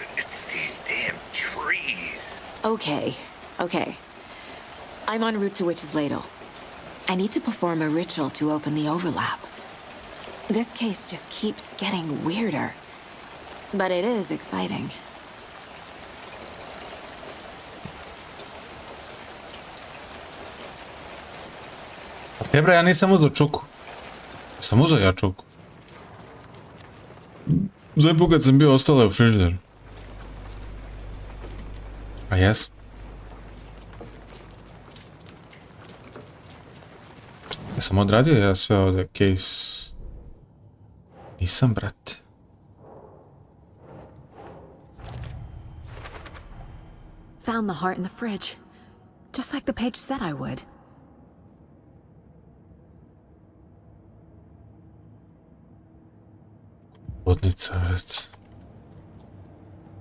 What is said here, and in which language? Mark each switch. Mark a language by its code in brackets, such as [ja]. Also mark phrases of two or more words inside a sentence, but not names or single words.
[en] It's these damn trees. Okay. I'm en route to Witch's Ladle. I need to perform a ritual to open the overlap. This case just keeps getting weirder. But it is exciting. [bs] Jebra, ja nisam uzeo čuku. Sam uzeo ja čuku. Zadnji put kad sam bio, ostala je u frižideru. A jes? Ja sam odradio ja sve ovdje, case... Nisam, brate. [en] Found the heart in the fridge. Just like the page said I would. [bs] Vodnica, već.